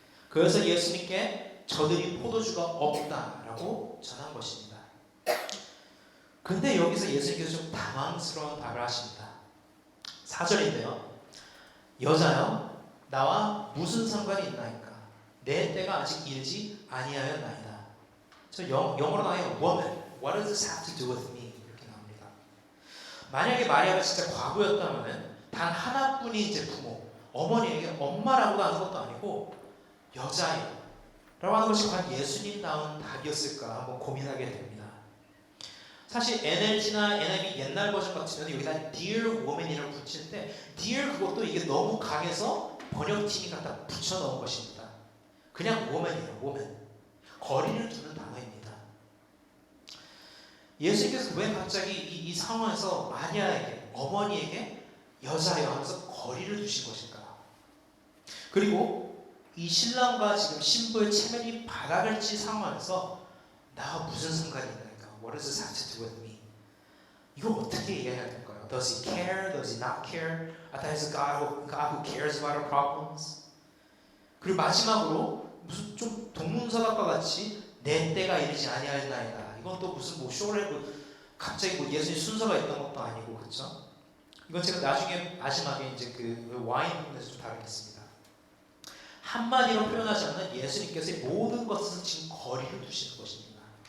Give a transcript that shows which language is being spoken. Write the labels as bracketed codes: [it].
[ko] 그래서 예수님께 저들이 포도주가 없다라고 전한 것입니다. 근데 여기서 예수님께서 좀 당황스러운 답을 하십니다. 4절인데요. 여자여 나와 무슨 상관이 있나이까? 내 때가 아직 이르지 아니하였나이다. 저 영어로 나와요. [en] Woman, what does this have to do with me? [ko] 이렇게 나옵니다. 만약에 마리아가 진짜 과부였다면 단 하나뿐인 이제 부모, 어머니에게 엄마라고도 하는 것도 아니고 여자예요 라고 하는 것이 과연 예수님다운 답이었을까 한번 고민하게 됩니다. 사실 NLT나 NIV 옛날 버전 같으면 여기다 Dear Woman이라고 붙이는데 Dear 그것도 이게 너무 강해서 번역팀이 갖다 붙여넣은 것입니다. 그냥 Woman이에요. [en] Woman. [ko] 거리를 두는 단어입니다. 예수님께서 왜 갑자기 이 상황에서 마리아에게 어머니에게 여자여 하면서 거리를 두신 것일까? 그리고 이 신랑과 지금 신부의 체면이 바닥을 친 상황에서 나와 무슨 상관이 있나? [en] What does this have to do with me? [ko] 이거 어떻게 이해해야 될까요? [en] Does he care? Does he not care? That is God who cares about our problems. [ko] 그리고 마지막으로 무슨 좀 동문서답과 같이 내 때가 이르지 아니하였나이다. 이건 또 무슨 쇼를 갑자기 예수님 순서가 있던 것도 아니고 그렇죠? 이건 제가 나중에 마지막에 이제 그 와인 부분에서 좀 다루겠습니다. 한마디로 표현하지 않는 예수님께서의 모든 것은 지금 거리를 두시는 것입니다.